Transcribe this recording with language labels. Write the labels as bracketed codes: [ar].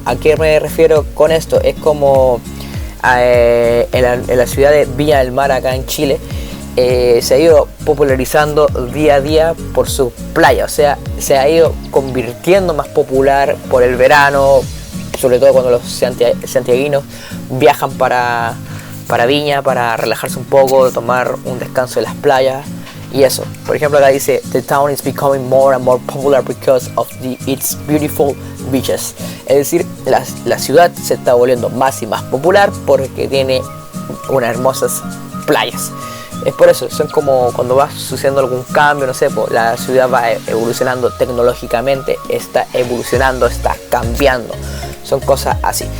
[es] ¿A qué me refiero con esto? Es como en la ciudad de Viña del Mar, acá en Chile, se ha ido popularizando día a día por sus playas. O sea, se ha ido convirtiendo más popular por el verano, sobre todo cuando los santiaguinos viajan para Viña para relajarse un poco, tomar un descanso en las playas y eso. Por ejemplo, acá dice: [en] the town is becoming more and more popular because of its beautiful beaches. [es] Es decir, la ciudad se está volviendo más y más popular porque tiene unas hermosas playas. Es por eso, son como cuando va sucediendo algún cambio, no sé, la ciudad va evolucionando tecnológicamente, está evolucionando, está cambiando. Son cosas así.